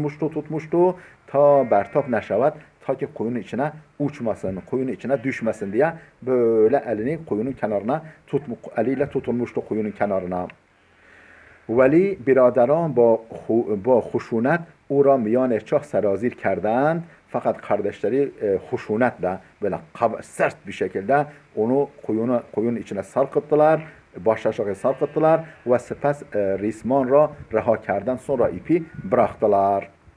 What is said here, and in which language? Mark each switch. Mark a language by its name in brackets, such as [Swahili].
[Turkish] tutmuştu [Persian] ta bertap neşevet, [Turkish] ta ki kuyunun içine uçmasın, kuyunun içine düşmesin diye böyle elini kuyunun kenarına eliyle tutulmuştu kuyunun kenarına. [Persian] Veli biraderan ba huşunet او را میان چاه سرازیر کردند. [Turkish] Fakat kardeşleri huşunetle, böyle sert bir şekilde onu kuyunun içine sarkıttılar, baş aşağı sarkıttılar [Persian] ve sepes risman ra reha kerdن, [Turkish] sonra ipi bıraktılar.